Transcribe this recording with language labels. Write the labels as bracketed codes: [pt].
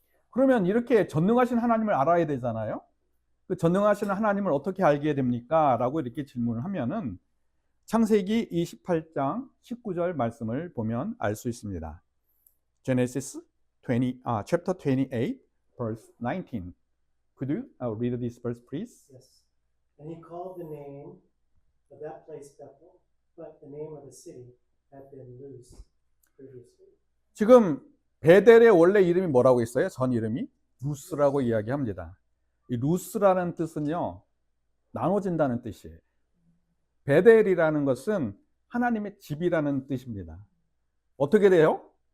[ko] 그러면 이렇게 전능하신 하나님을 알아야 되잖아요. 그 전능하신 하나님을 어떻게 알게 됩니까? 라고 이렇게 질문을 하면은 창세기 28장 19절 말씀을 보면 알 수 있습니다. [en] Genesis chapter 28, verse 19. Could you read this verse, please? Yes. And he called the name of that place Bethel, but the name of the city had been Luz previously. [ko] 지금 베델의 원래 이름이 뭐라고 있어요? 전 이름이 루스라고 이야기합니다. 이 루스라는 뜻은요, 나눠진다는 뜻이에요. 베델이라는 것은 하나님의 집이라는 뜻입니다. 어떻게 돼요?